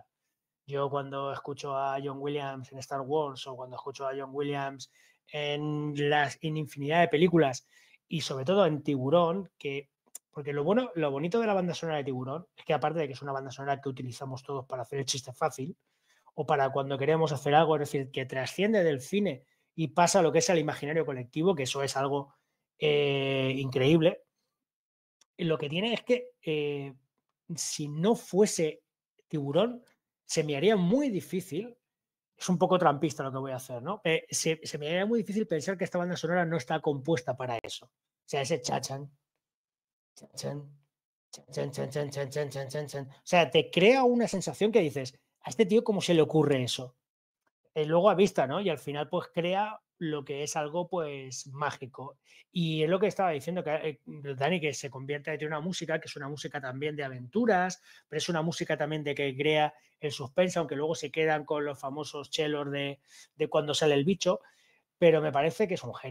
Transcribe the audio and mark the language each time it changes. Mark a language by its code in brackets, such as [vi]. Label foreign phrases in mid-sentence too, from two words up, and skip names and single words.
[es] Yo cuando escucho a John Williams en Star Wars o cuando escucho a John Williams en infinidad de películas y sobre todo en Tiburón, porque lo bonito de la banda sonora de Tiburón es que aparte de que es una banda sonora que utilizamos todos para hacer el chiste fácil o para cuando queremos hacer algo, es decir, que trasciende del cine y pasa lo que es el imaginario colectivo, que eso es algo increíble. Lo que tiene es que si no fuese Tiburón, se me haría muy difícil, es un poco trampista lo que voy a hacer, ¿no? Se me haría muy difícil pensar que esta banda sonora no está compuesta para eso. O sea, ese chachan, chachan, chan, chan, chan, chan, chan, chan, chan, chan. O sea, te crea una sensación que dices, a este tío, ¿cómo se le ocurre eso? Luego a vista, ¿no? Y al final, pues crea lo que es algo, pues, mágico. Y es lo que estaba diciendo, que Dani, que se convierte en una música, que es una música también de aventuras, pero es una música también de que crea el suspense, aunque luego se quedan con los famosos chelos de cuando sale el bicho, pero me parece que es un genio.